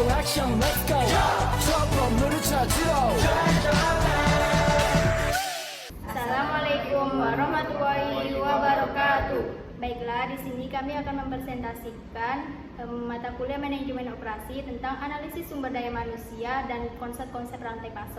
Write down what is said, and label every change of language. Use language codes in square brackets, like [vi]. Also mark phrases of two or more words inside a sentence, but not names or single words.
[ko] 액션 [en] let's go [ko] 저 건물을 찾으러 [ar] السلام عليكم ورحمة الله وبركاته. [id] Baiklah, di sini kami akan mempresentasikan mata kuliah manajemen operasi tentang analisis sumber daya manusia dan konsep-konsep rantai pasok.